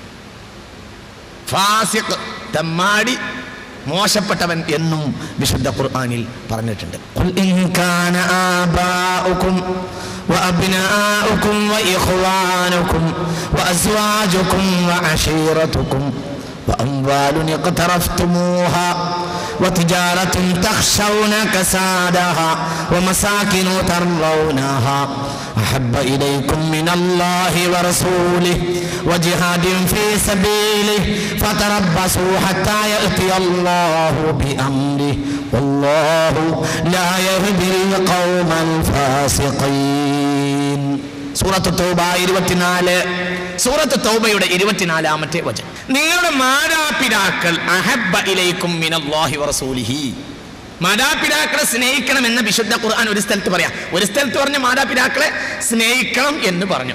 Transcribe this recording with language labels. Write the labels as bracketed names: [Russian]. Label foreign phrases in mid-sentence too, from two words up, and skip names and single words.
[Malayalam] ഫാസിഖ്, തമ്മാടി, മോശപ്പെട്ടവൻ എന്നും വിശുദ്ധ ഖുർആനിൽ പറഞ്ഞിട്ടുണ്ട്. [Arabic] قل إن كان آباؤكم وأبناؤكم وإخوانكم وأزواجكم وعشيرتكم وأموال اقترفتموها وتجارة تخشون كسادها ومساكن ترضونها أحب إليكم من الله ورسوله وجهاد في سبيله فتربصوا حتى يأتي الله بأمره والله لا يهدي القوم الفاسقين. [Malayalam] സൂറത്ത് തൗബ 24, സൂറത്ത് തൗബയുടെ 24-ാമത്തെ വചനം. നിങ്ങളുടെ മാതാപിതാക്കൾ [Arabic] أحب إليكم من الله ورسوله. [Malayalam] മാതാപിതാക്കളെ സ്നേഹിക്കണം എന്ന വിശുദ്ധ ഖുർആൻ ഒരു സ്ഥലത്ത് പറയാം. ഒരു സ്ഥലത്ത് പറഞ്ഞ മാതാപിതാക്കളെ സ്നേഹിക്കണം എന്ന് പറഞ്ഞു.